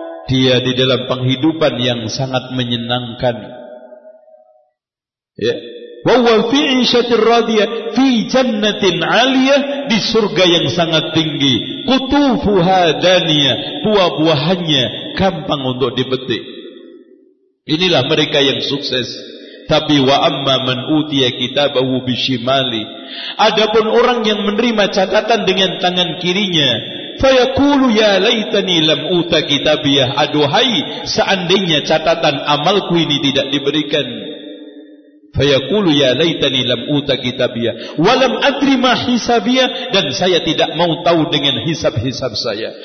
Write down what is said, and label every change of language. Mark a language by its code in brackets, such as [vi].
[id] Dia di dalam penghidupan yang sangat menyenangkan. [ar] Ya. وَهُوَ فِي عِيشَةٍ رَاضِيَةٍ فِي جَنَّةٍ عَلِيَةٍ. [id] Di surga yang sangat tinggi. [ar] قُطُوفُهَا دَانِيَةٍ. [id] Buah-buahannya gampang untuk dipetik. Inilah mereka yang sukses. [ar] Tapi وَأَمَّا مَنْ أُوتِيَ كِتَابَهُ بِشِمَالِهِ. [id] Adapun orang yang menerima catatan dengan tangan kirinya. [ar] فَيَقُولُ يَا لَيْتَنِي لَمْ أُوتَ كِتَابِيَةٍ. [id] Aduhai, seandainya catatan amalku ini tidak diberikan. [ar] Fayaqulu ya laitani lam uta kitabia wa lam adri ma hisabia, [id] dan saya tidak mau tahu dengan hisab-hisab saya.